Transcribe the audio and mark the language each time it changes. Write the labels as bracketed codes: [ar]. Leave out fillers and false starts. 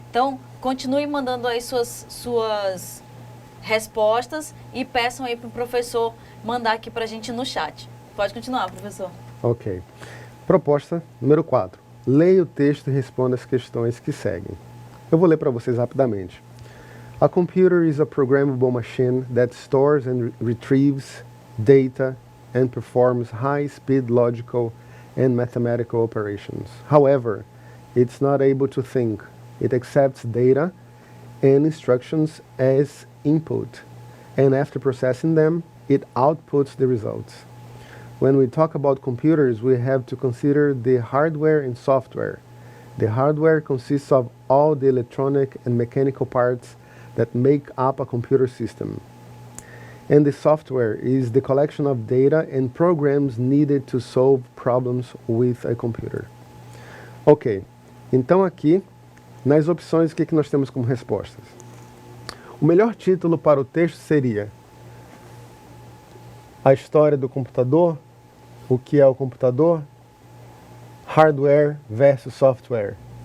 [pt] Então, continue mandando aí suas respostas e peçam aí para o professor mandar aqui para a gente no chat. Pode continuar, professor. Ok. Proposta número 4. Leia o texto e responda as questões que seguem. Eu vou ler para vocês rapidamente. [en] A computer is a programmable machine that stores and retrieves data and performs high-speed logical and mathematical operations. However, it's not able to think. It accepts data and instructions as input and after processing them, it outputs the results. When we talk about computers, we have to consider the hardware and software. The hardware consists of all the electronic and mechanical parts that make up a computer system. And the software is the collection of data and programs needed to solve problems with a computer. [pt] Ok, então aqui, nas opções, o que nós temos como respostas? O melhor título para o texto seria a história do computador, o que é o computador, hardware versus software.